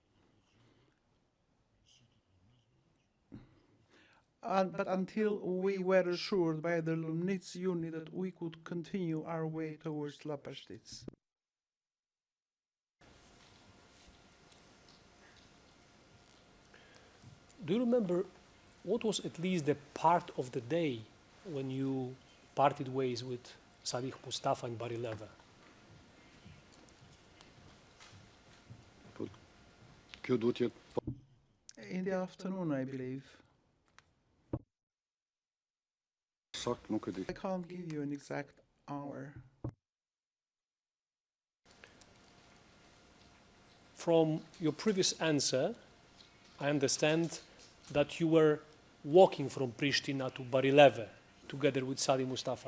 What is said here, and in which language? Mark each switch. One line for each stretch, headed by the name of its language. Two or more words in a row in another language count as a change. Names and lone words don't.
English: But until we were assured by the Lumnitz unit that we could continue our way towards La Pastitz. Do you remember what was at least the part of the day when you parted ways with Salih Mustafa in Barileve?
Albanian: Kjo duhet jetë
English: In the afternoon, I believe.
Albanian: sakt, nuk e di.
English: I can't give you an exact hour. From your previous answer, I understand that you were walking from Pristina to Barileve together with Salih Mustafa.